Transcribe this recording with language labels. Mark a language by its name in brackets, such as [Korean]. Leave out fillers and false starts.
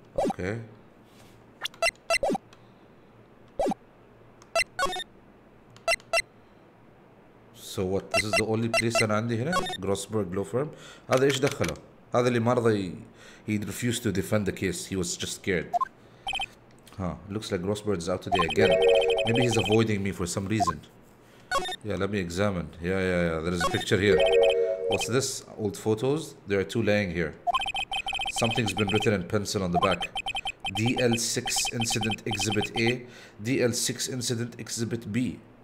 [English] Okay. So what? This is the only place [Arabic] أنا عندي هنا? [English] Grossberg Law Firm. [Arabic] هذا إيش دخله؟ هذا اللي ما رضى [English] he refused to defend the case. He was just scared. Huh. Looks like Grossberg is out today again. Maybe he's avoiding me for some reason. Yeah, let me examine. Yeah. There is a picture here. What's this? Old photos? There are two laying here. Something's been written in pencil on the back. DL6 Incident Exhibit A, DL6 Incident Exhibit B.